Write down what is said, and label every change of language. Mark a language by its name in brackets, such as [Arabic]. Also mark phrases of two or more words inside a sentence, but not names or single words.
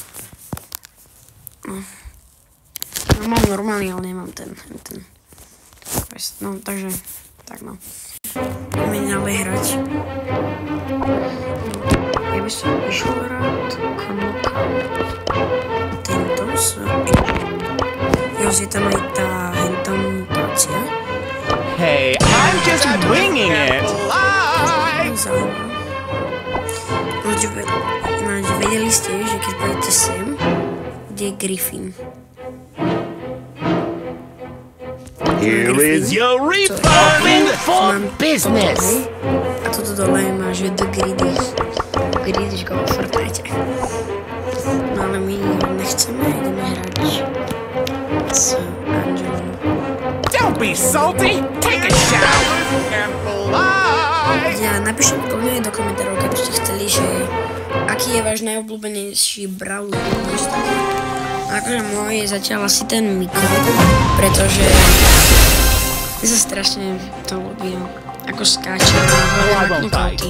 [Slovak] No mám normálny, ale nemám ten quest. No takže, tak no. Poďme ďalej hrať. Ja by som išiel rád tento je tam aj tá mutácia. [English] Hey, I'm just winging it. [Slovak] Vedeli ste, že keď pôjdete sem, kde je Griffin. [English] Here is your refund for business. [Slovak] A toto dole má, že The Greedies. [English] Greedies go Fortnite. [Slovak] No ale my nechceme, ideme hrať s Angelom. [English] Don't be salty. Take a shower and fly. [Slovak] Ja napíšem kľudne do komentárov, keby ste chceli, že aký je váš najobľúbenejší brawler. Akože môj je zatiaľ asi ten Miko, pretože mi sa strašne to ľúbi, ako skáče a hlavne knockouty.